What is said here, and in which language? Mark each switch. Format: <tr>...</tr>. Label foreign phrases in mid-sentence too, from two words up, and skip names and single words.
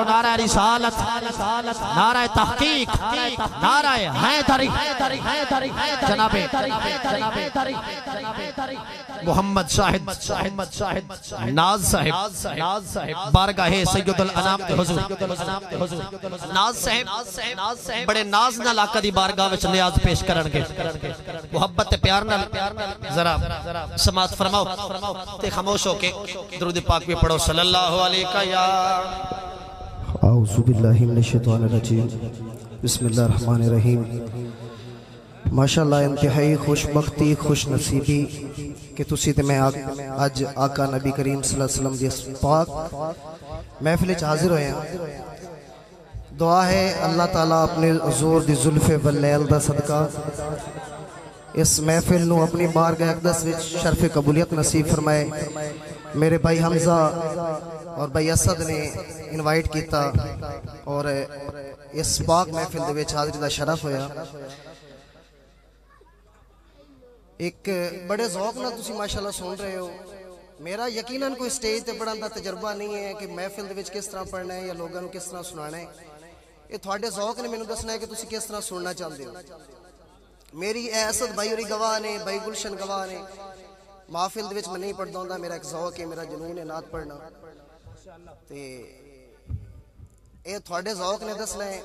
<ur>نعرۂ رسالت، نعرۂ تحقیق، نعرۂ حیدری جنابِ محمد شاہد ناز صاحب بارگاہِ سید الانام کے حضور.</ur> <pa>ناز صاحب بڑے ناز نال آقا دی بارگاہ وچ نیاز پیش کرن گے. محبت پیار نال ذرا سماعت فرماؤ تے خاموش ہو کے درود پاک بھی پڑھو</pa> <ar>صلى الله عليه يا أعوذ بالله من الشيطان الرجيم بسم الله الرحمن الرحيم.</ar> <pa>ماشاءاللہ انتہائی خوش بختی خوش نصیبی کہ تسی تے میں اج آقا نبی کریم</pa> <ar>صلى الله عليه وسلم</ar> <pa>دی پاک محفل چ حاضر ہوئے ہیں. دعا ہے اللہ تعالیٰ اپنے حضور دی زلفِ واللیل دا صدقہ اس محفل نوں اپنی بارگاہِ اقدس وچ شرفِ قبولیت نصیب فرمائے. میرے بھائی حمزہ اور بھائی اسد نے انوائٹ کیا اور اس پاک محفل دے وچ حاضری دا شرف ہویا. ایک بڑے ذوق نال تسیں ماشاءاللہ سن رہے ہو. میرا یقیناً کوئی سٹیج تے پڑھن دا تجربہ نہیں ہے کہ محفل دے وچ کس طرح پڑھنا ہے یا لوگوں کو کس طرح سنانا ہے. یہ تھوڑے ذوق نے مینوں دسنا ہے کہ تسیں کس طرح سننا چاہتے ہو. میری اسد بھائی ہوری گواہ نے، بھائی گلشن گواہ نے۔ محفل دے وچ میں نہیں پڑھدا ہندا، میرا ایک ذوق ہے، میرا جنون ہے نعت پڑھنا. تے یہ تھوڑے ذوق نے دسنا ہے.</pa>